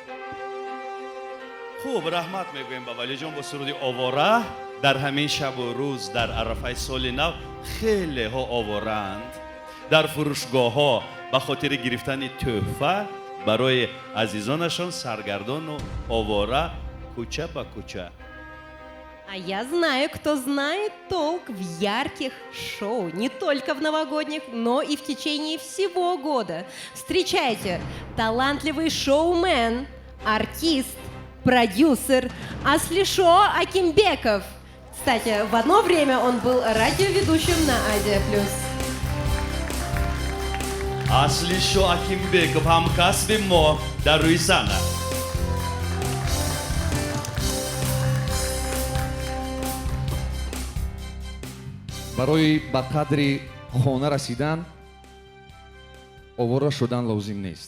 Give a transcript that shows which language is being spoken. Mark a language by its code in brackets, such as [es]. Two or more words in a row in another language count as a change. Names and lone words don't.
[tg] хуб, раҳмат мегӯем ба валиҷон бо суруди овора. дар ҳамин шабу рӯз дар арафаи соли нав хелеҳо овораанд. дар фурӯшгоҳҳо ба хотири гирифтани тӯҳфа барои азизонашон саргардону овора кӯча ба кӯча. [ru] А я знаю, кто знает толк в ярких шоу. Не только в новогодних, но и в течение всего года. Встречайте, талантливый шоумен, артист, продюсер Аслишо Акимбеков. Кстати, в одно время он был радиоведущим на Азия Плюс. [tg] Аслишо Акимбеков ҳамкасби мо дар рӯи санъат. барои ба қадри хона расидан овора шудан лозим нест.